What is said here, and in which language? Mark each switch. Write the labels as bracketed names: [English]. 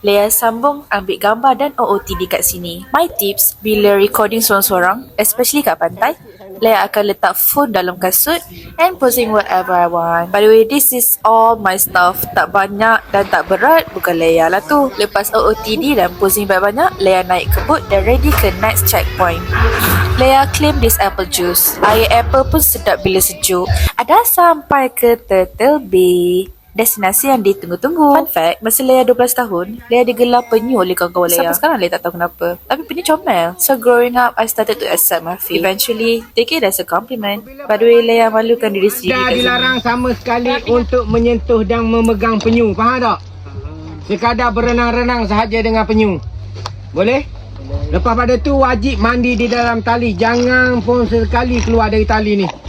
[Malay] Lea sambung ambil gambar dan OOTD kat sini. My tips, bila recording sorang-sorang, especially kat pantai, Lea akan letak phone dalam kasut [English] and posing whatever I want. By the way, this is all my stuff. [Malay] Tak banyak dan tak berat, bukan Lea lah tu. Lepas OOTD dan posing banyak-banyak, Lea naik ke boat dan ready ke next checkpoint. [English] Lea claim this apple juice. [Malay] Air apple pun sedap bila sejuk. Ada sampai ke Turtle Bay, destinasi yang ditunggu-tunggu. Fun fact, masa Lea 12 tahun, Lea digelar penyu oleh kawan-kawan Lea. Sampai sekarang Lea tak tahu kenapa. Tapi penyu comel. [English] So growing up, I started to accept my fate. Eventually, take it as a compliment. [Malay] By the way, Lea malukan diri sendiri. Dah dilarang sama sekali untuk menyentuh dan memegang penyu. Faham tak? Sekadar berenang-renang sahaja dengan penyu. Boleh? Lepas pada tu wajib mandi di dalam tali. Jangan pun sekali keluar dari tali ni.